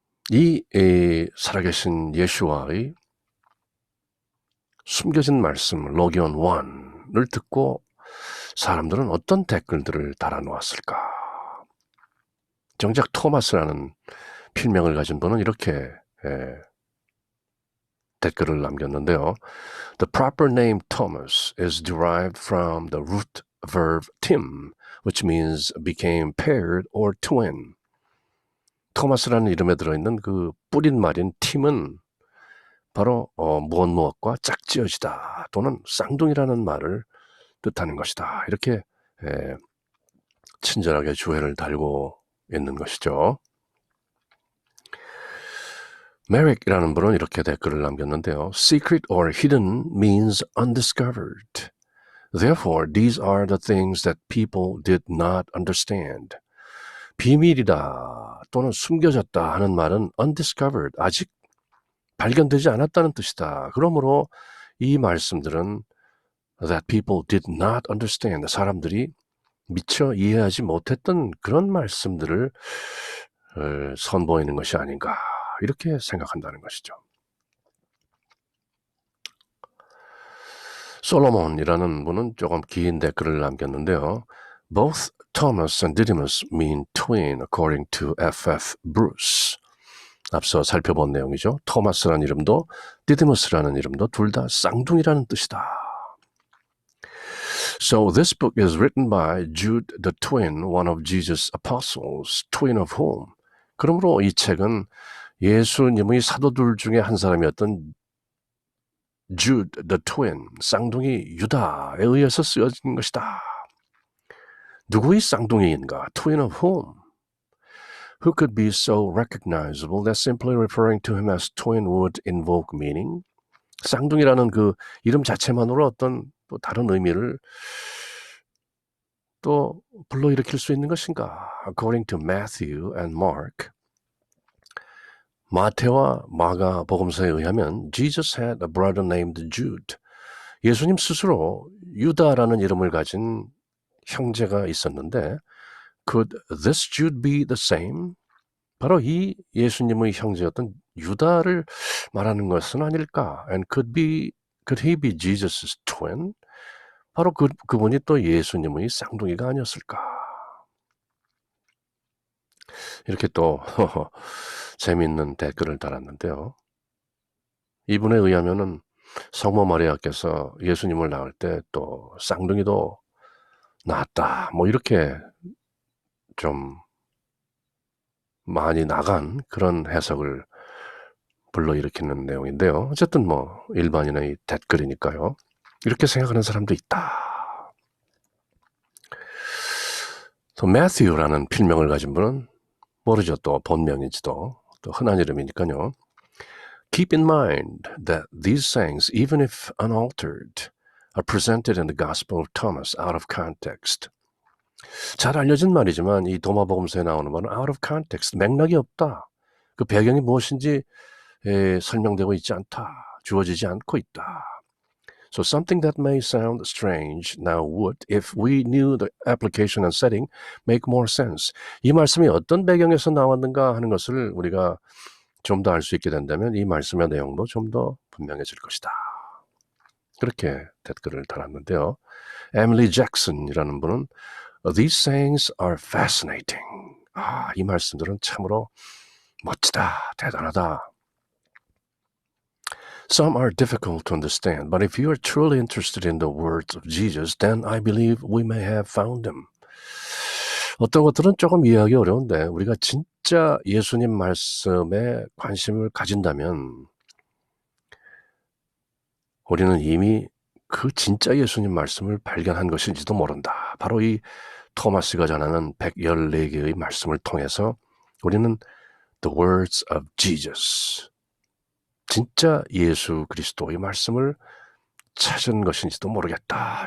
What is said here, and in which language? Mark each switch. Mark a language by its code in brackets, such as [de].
[ko] 이 살아계신 예수와의 숨겨진 말씀 로기온 1을 듣고 사람들은 어떤 댓글들을 달아놓았을까? 정작 토마스라는 필명을 가진 분은 이렇게 댓글을 남겼는데요. [en] The proper name Thomas is derived from the root verb tim, which means became paired or twin. [ko] 토마스라는 이름에 들어있는 그 뿌린 말인 팀은 바로 무엇과 짝지어지다 또는 쌍둥이라는 말을 뜻하는 것이다. 이렇게 친절하게 주해를 달고 있는 것이죠. 메릭이라는 분은 이렇게 댓글을 남겼는데요. [en] Secret or hidden means undiscovered. Therefore, these are the things that people did not understand. [ko] 비밀이다 또는 숨겨졌다 하는 말은 [en] undiscovered, [ko] 아직 발견되지 않았다는 뜻이다. 그러므로 이 말씀들은 [en] that people did not understand, [ko] 사람들이 미처 이해하지 못했던 그런 말씀들을 선보이는 것이 아닌가 이렇게 생각한다는 것이죠. 솔로몬이라는 분은 조금 긴 댓글을 남겼는데요. [en] Both Thomas and Didymus mean twin according to F.F. [ko] Bruce. 앞서 살펴본 내용이죠. 토마스라는 이름도 디디무스라는 이름도 둘 다 쌍둥이라는 뜻이다. [en] So this book is written by Jude the twin, one of Jesus' apostles, twin of whom. [ko] 그러므로 이 책은 예수님의 사도들 중에 한 사람이었던 [en] Jude the twin, [ko] 쌍둥이 유다에 의해서 쓰여진 것이다. 누구의 쌍둥이인가? [en] Twin of whom? Who could be so recognizable that simply referring to him as twin would invoke meaning? [ko] 쌍둥이라는 그 이름 자체만으로 어떤 또 다른 의미를 또 불러일으킬 수 있는 것인가? [en] According to Matthew and Mark, [ko] 마태와 마가 복음서에 의하면 [en] Jesus had a brother named Jude. [ko] 예수님 스스로 유다라는 이름을 가진 형제가 있었는데 [en] Could this Jude be the same? [ko] 바로 이 예수님의 형제였던 유다를 말하는 것은 아닐까? [en] And could he be Jesus' twin? [ko] 바로 그분이 또 예수님의 쌍둥이가 아니었을까? 이렇게 또 재미있는 댓글을 달았는데요. 이분에 의하면은 성모 마리아께서 예수님을 낳을 때 또 쌍둥이도 낳았다. 뭐 이렇게 좀 많이 나간 그런 해석을 불러일으키는 내용인데요. 어쨌든 뭐 일반인의 댓글이니까요. 이렇게 생각하는 사람도 있다. 또 매튜라는 필명을 가진 분은 모르죠. 또 본명인지도 또 흔한 이름이니까요. [en] Keep in mind that these sayings, even if unaltered, are presented in the Gospel of Thomas out of context. [ko] 잘 알려진 말이지만 이 도마복음서에 나오는 말은 [en] out of context, [ko] 맥락이 없다. 그 배경이 무엇인지 설명되고 있지 않다. 주어지지 않고 있다. [en] So something that may sound strange now would, if we knew the application and setting, make more sense. [ko] 이 말씀이 어떤 배경에서 나왔는가 하는 것을 우리가 좀 더 알 수 있게 된다면 이 말씀의 내용도 좀 더 분명해질 것이다. 그렇게 댓글을 달았는데요. 에밀리 잭슨이라는 분은 [en] These sayings are fascinating. [ko] 이 말씀들은 참으로 멋지다, 대단하다. [en] Some are difficult to understand, but if you are truly interested in the words of Jesus, then I believe we may have found them. [ko] 어떤 것들은 조금 이해하기 어려운데 우리가 진짜 예수님 말씀에 관심을 가진다면 우리는 이미 그 진짜 예수님 말씀을 발견한 것인지도 모른다. 바로 이 토마스가 전하는 114개의 말씀을 통해서 우리는 [en] The words of Jesus, [ko] 진짜 예수 그리스도의 말씀을 찾은 것인지도 모르겠다.